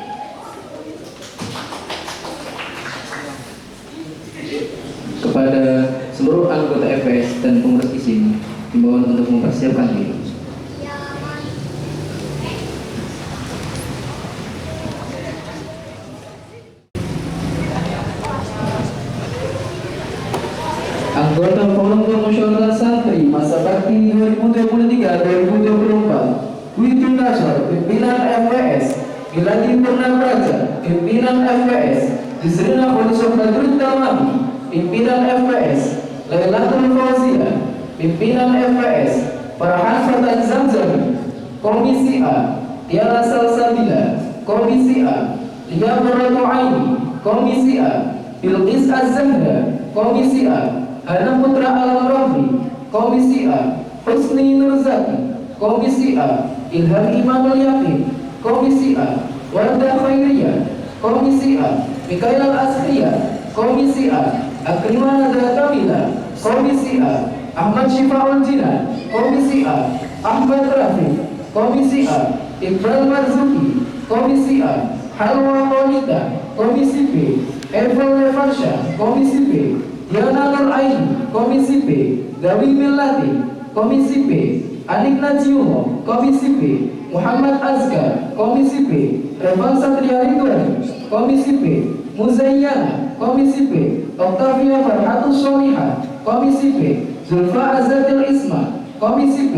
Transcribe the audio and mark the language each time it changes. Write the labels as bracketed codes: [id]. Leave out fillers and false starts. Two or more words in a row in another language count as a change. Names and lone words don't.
[id] Kepada seluruh anggota FS dan pengurus di sini, himbauan untuk mempersiapkan diri. Anggota Forum Musyawarah Santri masa bakti 2023-2024, Witin Nasar, pimpinan FWS, Miladi Purnabraja, pimpinan FWS, Yusrina Khulisof Badrut Tamami, pimpinan FWS, Lailatul Fauzia, pimpinan FWS, Farhan Fatan Zamzami, Komisi A, Tiara Salsabila, Komisi A, Lia Muratu Aini, Komisi A, Bilqis Az-Zahra, Komisi A, Hana Putra Alam Rafi, Komisi A, Husni Nurzaki, Komisi A, Ilham Imamul Yaqin, Komisi A, Wardah Khairiyah, Komisi A, Mikael Al-Asriya, Komisi A, Akrimah Nada Kamila, Komisi A, Ahmad Syifaul Jinan, Komisi A. Ahmad Rafiq, Komisi A. Iqbal Marzuki, Komisi A. Halwa Maulida, Komisi B. Evel Levansha, Komisi B. Diana Nur Aini, Komisi B. Gawi Melati, Komisi B. Anik Najiumo, Komisi B. Muhammad Azkar, Komisi B. Revan Satria Ridwan, Komisi B. Muzayyana, Komisi B. Octavia Farhatus Solihah, Komisi B. Zulfa Azatil Isma, Komisi B.